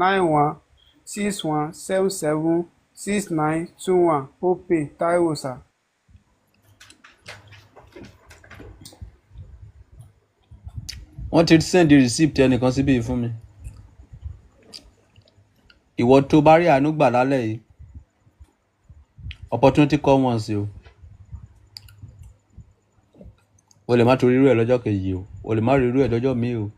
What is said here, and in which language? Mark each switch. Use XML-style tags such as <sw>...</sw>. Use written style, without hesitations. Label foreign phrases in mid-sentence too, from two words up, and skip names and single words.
<yo>9161776921. Opay Taiwo sir. Wọ́n ti send receipt ẹnìkan síbí fún mi. Ìwọ tó bá rí àánú gbà lálẹ́ yìí,</yo> <pcm>opportunity come once o.</pcm> <yo>O lè má torí irú ẹ̀ lọ́jọ́ kejì o. O lè má rí irú ẹ̀ lọ́jọ́ míì o.</yo>